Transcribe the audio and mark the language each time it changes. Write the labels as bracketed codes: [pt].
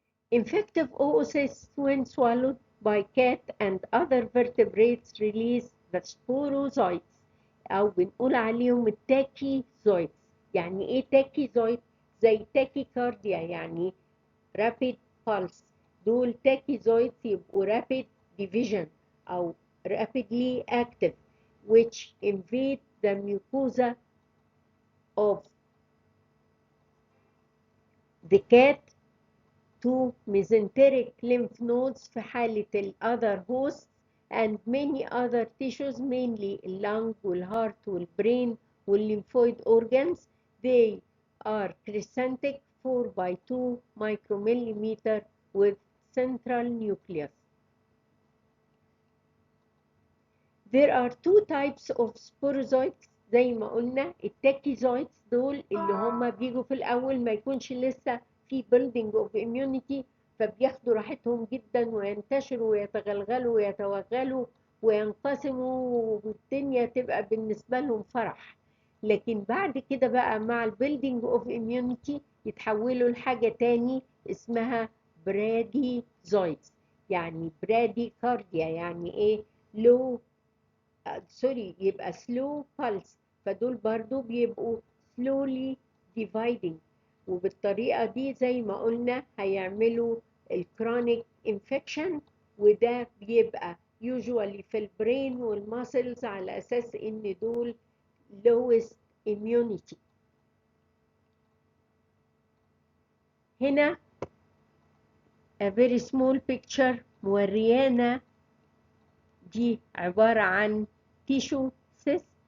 [en] Infective oocysts, when swallowed by cat and other vertebrates, release the sporozoites [ar] أو بنقول عليهم التاكيزويتس. يعني إيه تاكيزويت؟ زي تاكيكارديا يعني [en] rapid pulse. [ar] دول تاكيزويتس يبقوا [en] rapid division أو rapidly active which invade the mucosa of the cat to mesenteric lymph nodes [ar] في حالة ال [en] other hosts and many other tissues mainly lung والheart والbrain والlymphoid organs. They are crescentic 4x2 micromillimeter with central nucleus. There are two types of sporozoites [ar] زي ما قلنا. التاكيزويتس دول اللي هم بيجوا في الأول ما يكونش لسه في [en] building of immunity، [ar] فبياخدوا راحتهم جدا وينتشروا ويتغلغلوا ويتوغلوا وينقسموا والدنيا تبقى بالنسبة لهم فرح. لكن بعد كده بقى مع البيلدينج اوف immunity يتحولوا لحاجة تاني اسمها براديزويتس. يعني برادي كارديا يعني ايه؟ لو سوري يبقى [en] slow pulse، [ar] فدول برضو بيبقوا [en] slowly dividing، [ar] وبالطريقة دي زي ما قلنا هيعملوا الكرونيك infection، وده بيبقى usually في البرين والماسلز على أساس إن دول [en] lowest immunity. هنا a very small picture [ar] موريانا دي عبارة عن [en] tissue cyst.